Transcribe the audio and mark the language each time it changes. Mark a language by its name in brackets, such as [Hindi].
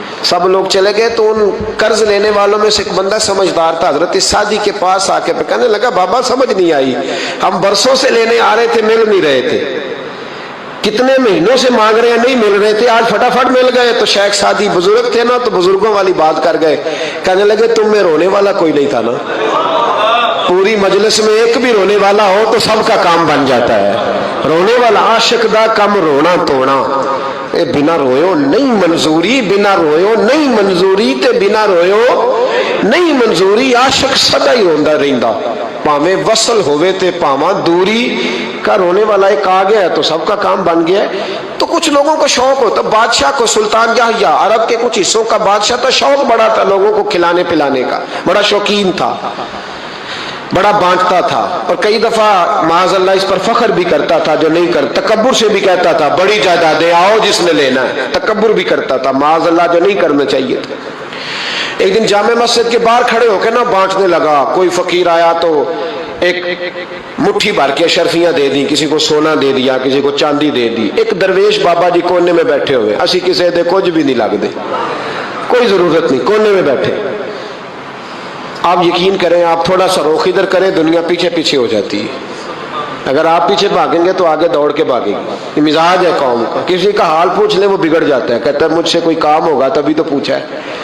[Urdu] سب لوگ چلے گئے تو ان قرض لینے والوں میں سے ایک بندہ سمجھدار تھا، حضرت سعدی کے پاس آ کے کہنے لگا بابا سمجھ نہیں آئی، ہم برسوں سے لینے آ رہے تھے، مل نہیں رہے تھے، کتنے مہینوں سے مانگ رہے ہیں نہیں مل رہے تھے، آج فٹافٹ مل گئے. تو شیخ سعدی بزرگ تھے نا، تو بزرگوں والی بات کر گئے. کہنے لگے تم میں رونے والا کوئی نہیں تھا نا، پوری مجلس میں ایک بھی رونے والا ہو تو سب کا کام بن جاتا ہے. [Punjabi] رونے والا عاشق دا کم رونا توڑا، اے بنا رویو نہیں منظوری، بنا رویو نہیں منظوری تے بنا رویو نہیں منظوری. عاشق سدا ہی روندا رہندا، پاویں وصل ہوئے تے پاواں دوری. [Urdu] کا رونے والا ایک آ گیا ہے تو سب کا کام بن گیا ہے. تو کچھ لوگوں کو شوق ہوتا، بادشاہ کو، سلطان یحییٰ عرب کے کچھ حصوں کا بادشاہ تھا، شوق بڑا تھا لوگوں کو کھلانے پلانے کا، بڑا شوقین تھا، بڑا بانٹتا تھا. اور کئی دفعہ معاذ اللہ اس پر فخر بھی کرتا تھا جو نہیں کرتا، تکبر سے بھی کہتا تھا بڑی جائیدادیں آؤ جس نے لینا ہے، تکبر بھی کرتا تھا معاذ اللہ جو نہیں کرنا چاہیے تھا. ایک دن جامع مسجد کے باہر کھڑے ہو کے نا بانٹنے لگا. کوئی فقیر آیا تو ایک مٹھی بھر کے اشرفیاں دے دی، کسی کو سونا دے دیا، کسی کو چاندی دے دی. ایک درویش بابا جی کونے میں بیٹھے ہوئے، [Punjabi] اسی کسی دے کچھ بھی نہیں لگ دے، [Urdu] کوئی ضرورت نہیں، کونے میں بیٹھے. آپ یقین کریں، آپ تھوڑا سا رخ ادھر کریں، دنیا پیچھے پیچھے ہو جاتی ہے. اگر آپ پیچھے بھاگیں گے تو آگے دوڑ کے بھاگیں گے. یہ مزاج ہے قوم کا، کسی کا حال پوچھ لیں وہ بگڑ جاتا ہے، کہتا ہے مجھ سے کوئی کام ہوگا تبھی تو پوچھا ہے.